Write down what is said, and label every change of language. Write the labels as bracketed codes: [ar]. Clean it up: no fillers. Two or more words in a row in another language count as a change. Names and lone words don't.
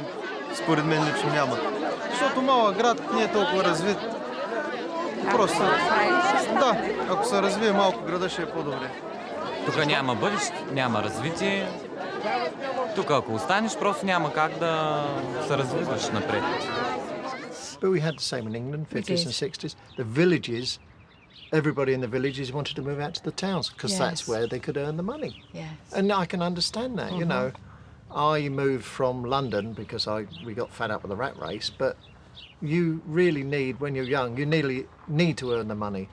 [bg] Според мен лично няма. Защото малък град не е толкова развит. Просто. Да, ако се развие малко града, ще е по-добре. Тук няма бъдеще, няма развитие. Тук ако останеш, просто няма как да се развиваш напред. [en] But we had the same in England, 50s and 60s. The villages, everybody in the villages wanted to move out to the towns because that's where they could earn the money. Yes. And I can understand that, you know. I moved from London because we got fed up with the rat race, but you really need, when you're young, you need to earn the money.